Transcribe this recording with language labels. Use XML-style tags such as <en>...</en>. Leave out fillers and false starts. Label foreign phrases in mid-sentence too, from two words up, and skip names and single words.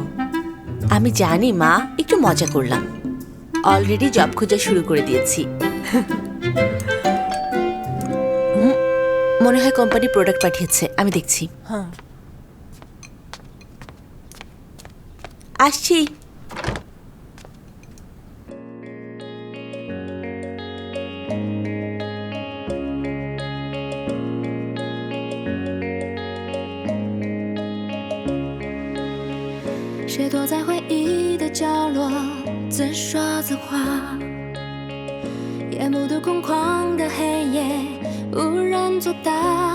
<bn>আমি জানি মা, একটু মজা করলাম।</bn> <en>already job</en> <bn>খোঁজা শুরু করে দিয়েছি। মনে হয়</bn> <en>company product</en> <bn>পাঠিয়েছে, আমি দেখছি। হ্যাঁ, আসছি।</bn> <zh>谁躲在回忆的角落，自说自话，夜幕都空旷的黑夜，无人作答。</zh>